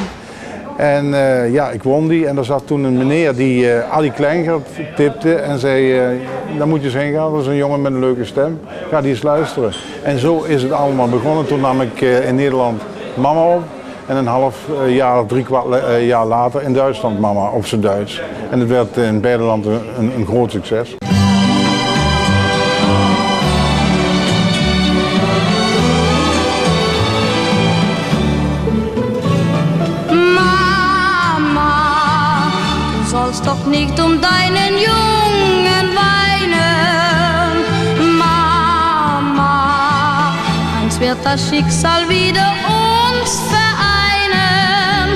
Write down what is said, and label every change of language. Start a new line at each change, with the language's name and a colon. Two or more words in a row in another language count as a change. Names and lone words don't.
Dutch: En ja, ik won die en er zat toen een meneer die Ali Kleingeld tipte en zei, daar moet je eens heen gaan, dat is een jongen met een leuke stem, ga die eens luisteren. En zo is het allemaal begonnen. Toen nam ik in Nederland Mama op en een half jaar, 3/4 jaar later in Duitsland Mama op zijn Duits. En het werd in beide landen een groot succes.
German: Doch nicht um deinen Jungen weinen, Mama, einst wird das Schicksal wieder uns vereinen.